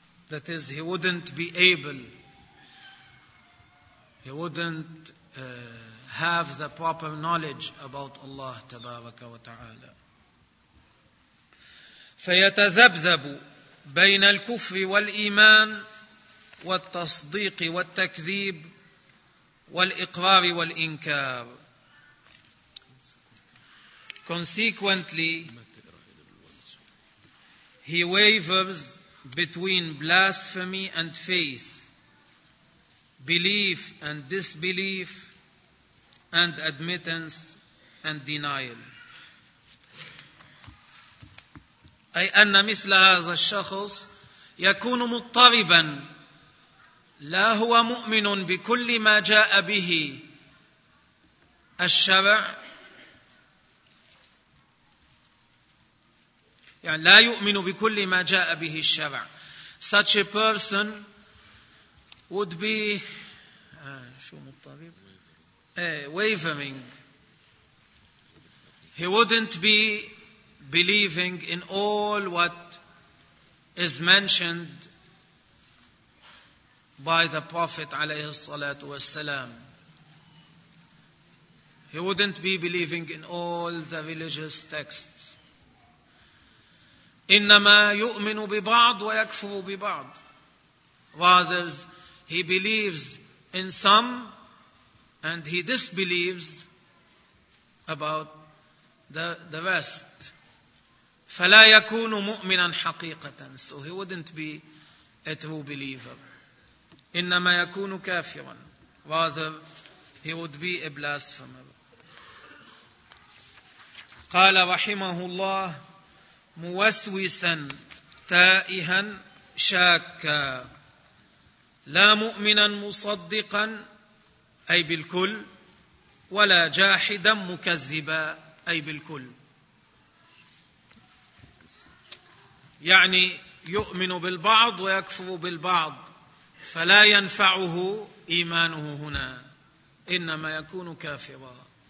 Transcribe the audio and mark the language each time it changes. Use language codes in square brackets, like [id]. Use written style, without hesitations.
[en] That is, he wouldn't be able, he wouldn't have the proper knowledge about Allah tabaraka wa ta'ala. [ar] فيتذبذب بين الكفر والإيمان والتصديق والتكذيب والإقرار والإنكار. [en] Consequently, he wavers between blasphemy and faith, belief and disbelief, and admittance and denial. [ar] أي أن مثل هذا الشخص يكون مضطربا, لا هو مؤمن بكل ما جاء به الشرع, يعني لا يؤمن بكل ما جاء به الشرع. [en] Such a person would be [ar] شو مضطرب, [en] wavering. He wouldn't be believing in all what is mentioned by the Prophet alayhi salatu wasalam. He wouldn't be believing in all the religious texts. [ar] إنما يؤمن ببعض ويكفر ببعض. [en] Rather, he believes in some and he disbelieves about the rest. [ar] فلا يكون مؤمنا حقيقة. [en] So he wouldn't be a true believer. [ar] إنما يكون كافرا. [en] Rather, he would be a blasphemer. [ar] قال رحمه الله موسوسا تائها شاكا لا مؤمنا مصدقا أي بالكل ولا جاحدا مكذبا أي بالكل يعني يؤمن بالبعض ويكفر بالبعض فلا ينفعه إيمانه هنا إنما يكون كافرا